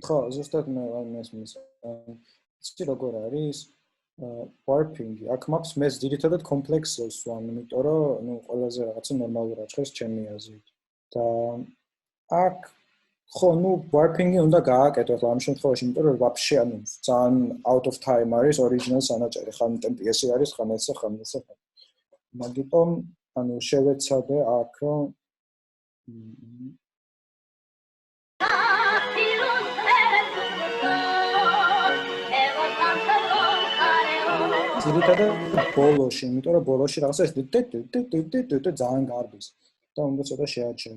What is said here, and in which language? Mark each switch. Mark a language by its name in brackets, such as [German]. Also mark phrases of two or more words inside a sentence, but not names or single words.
[Georgian] ხო, ზუსტად მე მესმის. იცი როგორ არის? warping-ი აქ მაქვს მე ძირითადად კომპლექსებს ვამ, იმიტომ რომ ნუ ყველაზე რაღაცა ნორმალურია ჭრეს ჩემი აზრით. და აქ ხო, ნუ warping-ი უნდა გააკეთო ახლა ამ შემთხვევაში, იმიტომ რომ ვაფშე ანუ ძალიან [English] out of time [Georgian] არის original სანაჭერი, ხან ტემპიესი არის, ხან ესე, ხან ესე. მაგიტომ ანუ შევეცადე აქ რომ ძირითადად ბოლოში, იმიტომ რომ ბოლოში რაღაცა ეს ძალიან გარბის და უნდა ცოტა შეაჩერო.